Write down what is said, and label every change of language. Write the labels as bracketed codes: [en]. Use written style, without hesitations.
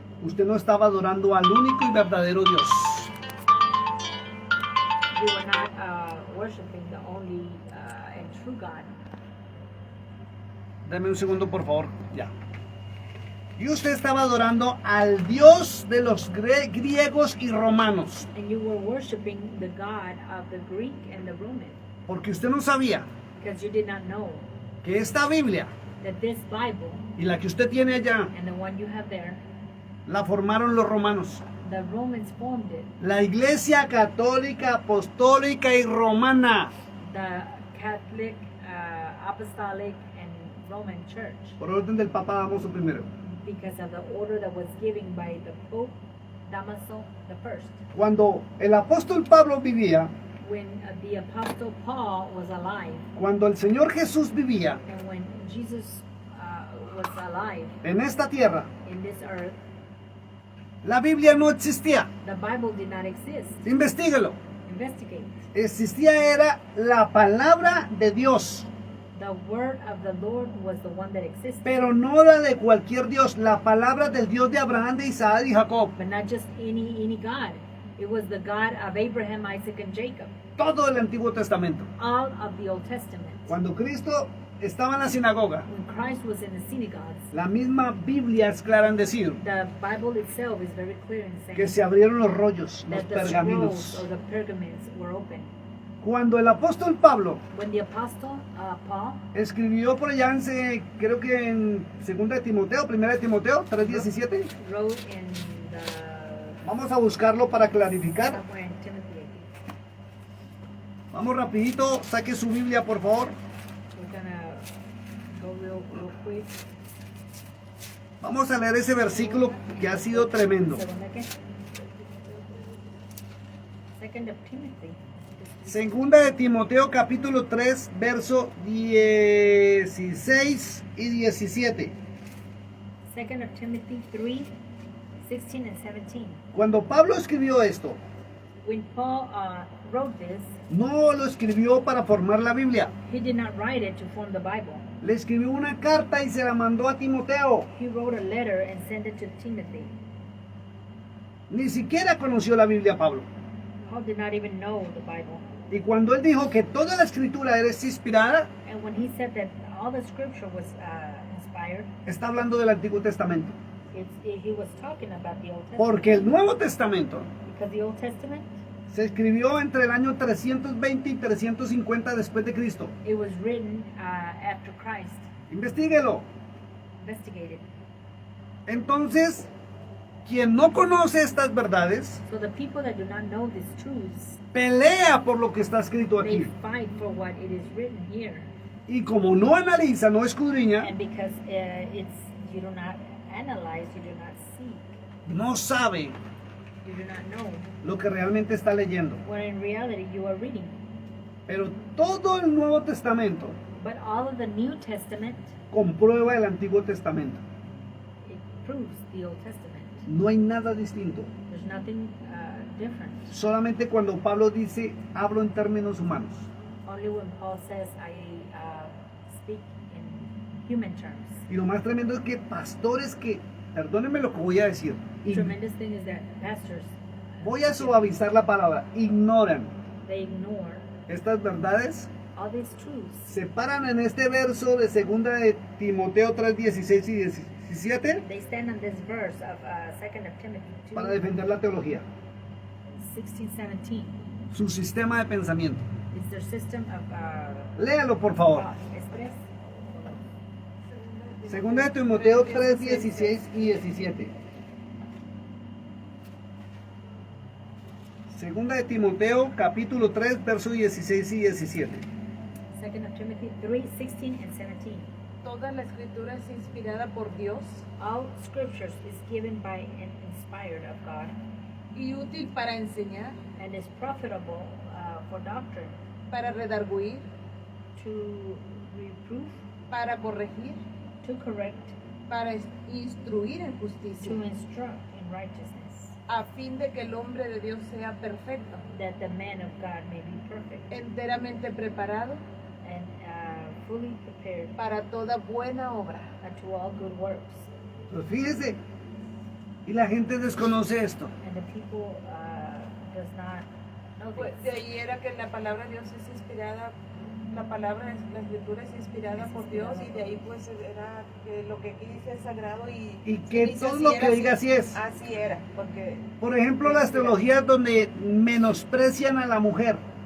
[es] usted no estaba adorando al único y verdadero Dios. [en] You were not worshiping the only and true God. [es] Dame un segundo, por favor. Ya. Y usted estaba adorando al Dios de los griegos y romanos, [en] And you were worshiping the God of the Greek and the Roman, [es] porque usted no sabía [en] because you did not know [es] que esta Biblia [en] that this Bible [es] y la que usted tiene allá [en] and the one you have there, [es] la formaron los romanos. [en] the Romans formed it. [es] La Iglesia Católica, Apostólica y Romana. [en] The Catholic, Apostolic, and Roman Church, [es] Por orden del Papa Damaso I. [en] because of the order that was given by the Pope Damaso I. [es] Cuando el apóstol Pablo vivía, [en] When the Apostle Paul was alive, [es] cuando el Señor Jesús vivía [en] and when Jesus was alive [es] en esta tierra, [en] in this earth, [es] la Biblia no existía. [en] the Bible did not exist. [es] Investíguelo. [en] Investigate. [es] Existía era la palabra de Dios, [en] The word of the Lord was the one that existed, [es] pero no la de cualquier Dios, la palabra del Dios de Abraham, de Isaac y Jacob. [en] but not just any God. It was the God of Abraham, Isaac, and Jacob. [es] Todo el Antiguo Testamento. [en] All of the Old Testament. [es] Cuando Cristo estaba en la sinagoga, [en] When Christ was in the synagogues, [es] la misma Biblia es clara en decir [en] the Bible itself is very clear in saying [es] que se abrieron los rollos, los [en] that the scrolls [es] pergaminos. [en] or the pergaments were open. [es] Cuando el apóstol Pablo [en] When the Apostle Paul [es] escribió por allá creo que en 2 de Timoteo, 1 de Timoteo 3:17, [en] wrote in the [es] vamos a buscarlo para clarificar. [en] somewhere in Timothy, I think. [es] Vamos rapidito, saque su Biblia por favor. [en] We're gonna go real quick. [es] Vamos a leer ese versículo que ha sido tremendo. [en] Second of Timothy. [es] Segunda de Timoteo capítulo 3, verso 16 y 17. [en] Second of Timothy 3, 16 and 17. [es] Cuando Pablo escribió esto, [en] When Paul wrote this, [es] no lo escribió para formar la Biblia. [en] he did not write it to form the Bible. [es] Le escribió una carta y se la mandó a Timoteo. [en] He wrote a letter and sent it to Timothy. [es] Ni siquiera conoció la Biblia Pablo. [en] Paul did not even know the Bible. [es] Y cuando él dijo que toda la escritura era inspirada, [en] And when he said that all the scripture was inspired, [es] está hablando del Antiguo Testamento. [en] he was talking about the Old Testament. [es] Porque el Nuevo Testamento [en] Because the Old Testament, [es] se escribió entre el año 320 y 350 después de Cristo. [en] it was written after Christ. [es] Investíguelo. [en] Investigated. [es] Entonces, quien no conoce estas verdades, [en] So the people that do not know these truths, [es] pelea por lo que está escrito [en] they [es] aquí. [en] fight for what it is written here. [es] Y como no analiza, no escudriña, [en] And because you do not analyze, you do not seek, [es] no sabe [en] you do not know [es] lo que realmente está leyendo. [en] what in reality you are reading. [es] Pero todo el Nuevo Testamento [en] But all of the New Testament, [es] comprueba el Antiguo Testamento. [en] it proves the Old Testament. [es] No hay nada distinto. [en] There's nothing different. [es] Solamente cuando Pablo dice, hablo en términos humanos. [en] Only when Paul says, I speak in human terms. [es] Y lo más tremendo es que pastores que, perdónenme lo que voy a decir, [en] The tremendous thing is that pastors, [es] voy a suavizar la palabra, ignoran [en] They ignore [es] estas verdades, [en] all these truths. [es] se paran en este verso de 2 de Timoteo 3, 16 y 17 [en] They stand on this verse of 2 of Timothy 2, [es] para defender la teología, [en] 16, 17. [es] su sistema de pensamiento. [en] It's their system of [es] Léalo por favor. [en] thought. [es] ¿Es tres? 2 de Timoteo 3, 16 y 17. 2 de Timoteo capítulo 3, versos 16 y 17. [en] 2 of Timothy 3, 16 and 17. [es] Toda la escritura es inspirada por Dios [en] All scriptures is given by and inspired of God [es] y útil para enseñar, [en] and is profitable for doctrine, [es] para redarguir, [en] to reproof, [es] para corregir, [en] to correct, [es] para instruir en [en] to [es] justicia, [en] instruct in righteousness, [es] a fin de que el hombre de Dios sea perfecto, [en] that the man of God may be perfect [es] enteramente preparado [en] and fully prepared [es] para toda buena obra. [en] unto all good works. [es] Pues fíjese, y la gente desconoce esto. [en] And the people does not know [es] Pues [en] this. [es] de ahí era que la palabra de Dios es inspirada, la escritura es inspirada por Dios y de ahí pues era que lo que aquí dice es sagrado Y que dice todo así lo era, que diga así es. Así era, porque Por ejemplo, las teologías donde menosprecian a la mujer.